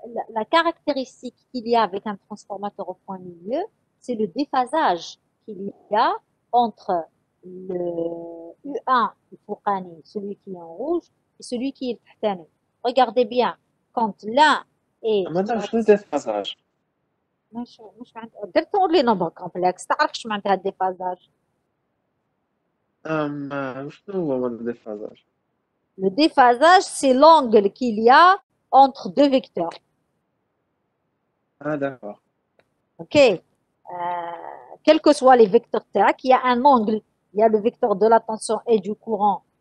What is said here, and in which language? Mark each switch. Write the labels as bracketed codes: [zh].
[fr] La caractéristique qu'il y a avec un transformateur au point milieu, c'est le déphasage qu'il y a entre le U1, celui qui est en rouge, et celui qui est tahtani. Regardez bien, quand l'un est... [ar] مادام شنو الديفازاج؟ مش درتوا لي نمبر كومبلكس تعرف شو معناتها الديفازاج؟ شنو هو الديفازاج؟ [fr] Le déphasage, c'est l'angle qu'il y a entre deux vecteurs. d'accord. Ok. Quels que soient les vecteurs TAC, il y a un angle. Il y a le vecteur de la tension et du courant.